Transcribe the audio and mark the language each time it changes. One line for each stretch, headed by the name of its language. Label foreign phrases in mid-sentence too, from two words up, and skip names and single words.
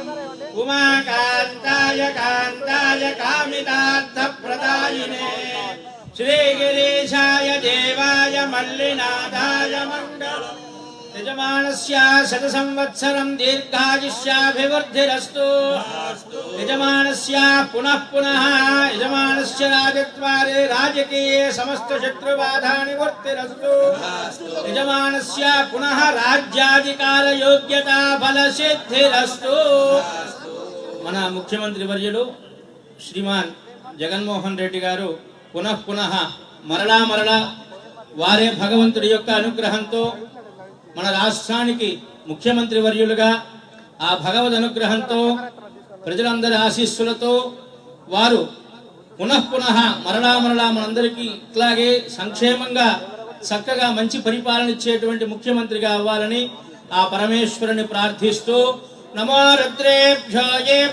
Sanskrit: ఉమాకాంతాయ కాంతాయ కామితార్థప్రదాయినే శ్రీగిరీశాయ దేవాయ మల్లినాథాయ మంగళం. యజమానస్య శత సంవత్సరం దీర్ఘాయుష్యాభివృద్ధిరస్తు. యజమానస్య పునః పునః యజమాన यस्य राजद्वारे राजकीये समस्त शत्रुबाधा निवर्तिरस्तु यजमानस्य पुनः राज्याधिकार योग्यता फलसिद्धिरस्तु
Telugu: మన ముఖ్యమంత్రి వర్యులు శ్రీమాన్ జగన్మోహన్ రెడ్డి గారు పునః మరలా వారే భగవంతుడి యొక్క అనుగ్రహంతో మన రాష్ట్రానికి ముఖ్యమంత్రి వర్యులుగా ఆ భగవద్ అనుగ్రహంతో ప్రజలందరి ఆశీస్సులతో వారు పునః మరలా మనందరికీ ఇట్లాగే సంక్షేమంగా చక్కగా మంచి పరిపాలన ఇచ్చేటువంటి ముఖ్యమంత్రిగా అవ్వాలని ఆ పరమేశ్వరుని ప్రార్థిస్తూ
Sanskrit: నమో రుద్రేభ్యో
Telugu: ఏ